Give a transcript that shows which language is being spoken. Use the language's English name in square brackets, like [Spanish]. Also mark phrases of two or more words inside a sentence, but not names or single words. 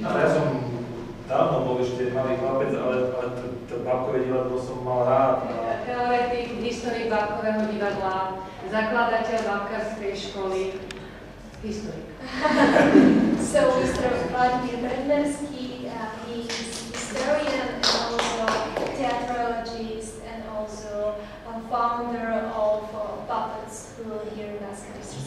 [Slovak] Ale ja som dávno bol ešte malý chlapec, ale to bábkové divadlo som mal rád. Teoretik, historik bábkového divadla, zakladateľ bábkarskej školy, historik. [English] So Mr. [Slovak] Vladimír Bednerský, [English] he's historian and also theatrologist and also a founder of Puppet School here in Banska Bystrica.